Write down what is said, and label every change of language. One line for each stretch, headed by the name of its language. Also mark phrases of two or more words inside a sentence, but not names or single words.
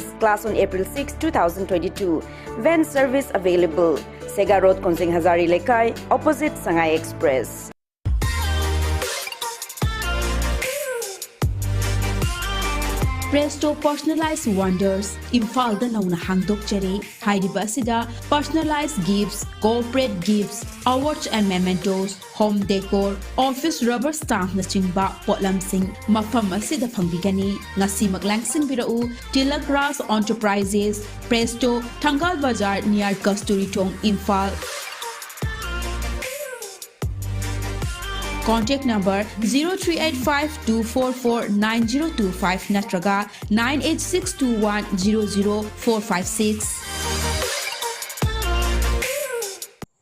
English: Class on April 6, 2022. Van service available. Sega Road, Konsing Hazari Lekai, opposite Sangai Express. Presto Personalized Wonders,
Manipuri: Imphal da nauna hangdok chari, Hairiba asida
English: personalized gifts, corporate gifts, awards and mementos, home decor, office rubber stamp
Manipuri: na chingba potlamsing, mafam asida pangbigani, ngasi maglangsing birau, Tilagras Enterprises, Presto, Tangal Bazar near Kasturitong, Imphal.
English: Contact number 0385-244-9025 natraga 98621-00456.